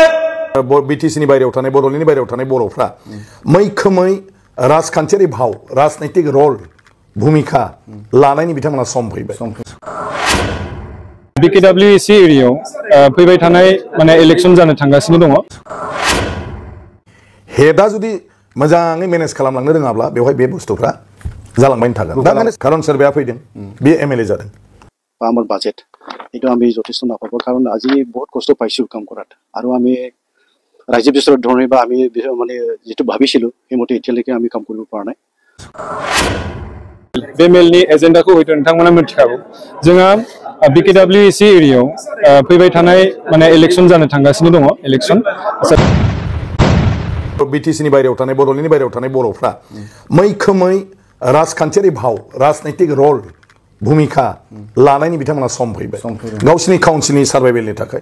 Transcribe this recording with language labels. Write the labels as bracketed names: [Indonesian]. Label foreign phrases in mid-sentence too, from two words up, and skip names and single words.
[Bodo] बिटिसिनि बायरायाव थानाय बड'लेण्डनि बायरायाव थानाय बर'फ्रा मैखोमै राजखान्थियारि भाव राजनैतिक रल भूमिका लानायनि बिथांमोना सम फैबाय। BKWC एरियायाव फैबाय थानाय माने इलेक्सन जानो थांगासिनो दङ। हेडा जुदि मोजाङै मेनेज खालामलांनो रोङाब्ला बेवहाय बे बुस्थुफ्रा जालांबाय थागोन। दा कारण सोरबाया फैदों बे एमएलए जादों। [Assamese] আমার বাজেট এটা আমি যথেষ্ট নাপাব কারণ আজি বহুত কষ্ট পাইছো কাম কৰাত আৰু আমি ৰাজ্য বিচৰত ধৰণে বা আমি মানে যেটো ভাবিছিলো হেমতে এতিয়ালৈকে আমি কাম কৰিব পৰা নাই। [Bodo] बे मेलनि एजेन्डाखौ हयथ' नोंथांमोना मिथिखागौ। जोंहा BKWC एरियायाव फैबाय थानाय माने इलेक्सन जानो थांगासिनो दङ। इलेक्सन बिटिसिनि बायरायाव थानाय बड'लेण्डनि बायरायाव थानाय बर'फ्रा मैखोमै राजखान्थियारि भाव राजनैतिक रल भूमिका लानायनि बिथांमोना सम फैबाय गावसिनि काउन्सिलनि सार्भाइभेलनि थाखाय।